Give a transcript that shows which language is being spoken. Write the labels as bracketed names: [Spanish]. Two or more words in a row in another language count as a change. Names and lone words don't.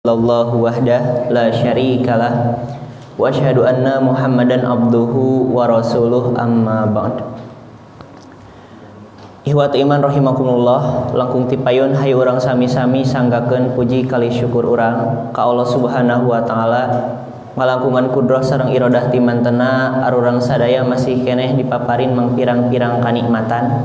[Arabic] الله وحده لا شريك له وأشهد أن محمدا عبده ورسوله أما بعد. إخوة إيمان رحمكم الله, [Sundanese] langkung tipayun hayu urang sami-sami sanggakeun puji kali syukur urang ka [Arabic] الله سبحانه وتعالى [Sundanese] ngalangkungan kudroh sareng irodah timantena arurang sadaya masih keneh dipaparin mangpirang-pirang kanikmatan.